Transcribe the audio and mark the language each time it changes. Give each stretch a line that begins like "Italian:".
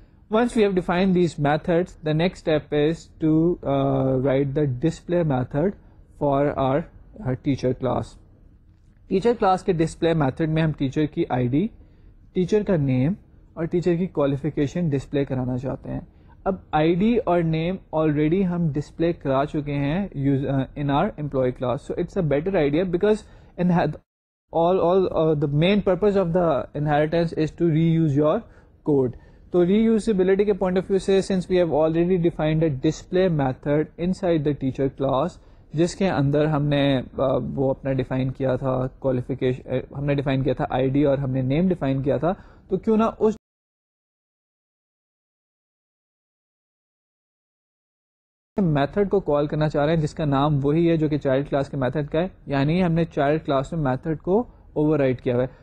English: Once we have define these methods the next step is to write the display method for our teacher class.
Urdu: Teacher class کے display method میں ہم teacher کی I D, teacher کا نیم اور teacher کی qualification display کرانا چاہتے ہیں. اب آئی ڈی اور نیم آلریڈی ہم ڈسپلے کرا چکے ہیں
English: In our employee class. So it's a better idea because the main purpose of the inheritance is to reuse your code.
Urdu: تو reusability کے point of view سے
English: since we have already defined a display method inside the teacher class
Urdu: جس کے اندر ہم نے وہ اپنا define کیا تھا کوالیفیکیشن, ہم نے ڈیفائن کیا تھا آئی ڈی اور ہم نے نیم ڈیفائن کیا تھا, تو کیوں نہ اس میتھڈ کو کال کرنا چاہ رہے ہیں جس کا نام وہی ہے جو کہ چائلڈ کلاس کے میتھڈ کا ہے, یعنی ہم نے چائلڈ کلاس میں میتھڈ کو اوور رائٹ کیا ہوا ہے.